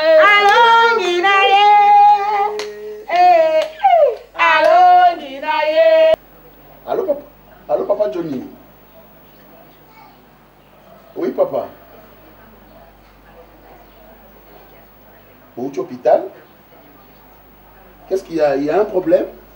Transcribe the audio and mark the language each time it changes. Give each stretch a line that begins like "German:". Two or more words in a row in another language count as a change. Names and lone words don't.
Lingala: Alongi na ye. Eh, eh. Alongi na ye. Allô, papa. Allô, papa Johnny.
French: Oui, papa.
Lingala: Bouti hôpital.
French: Qu'est-ce qu'il y a? Il y a un problème?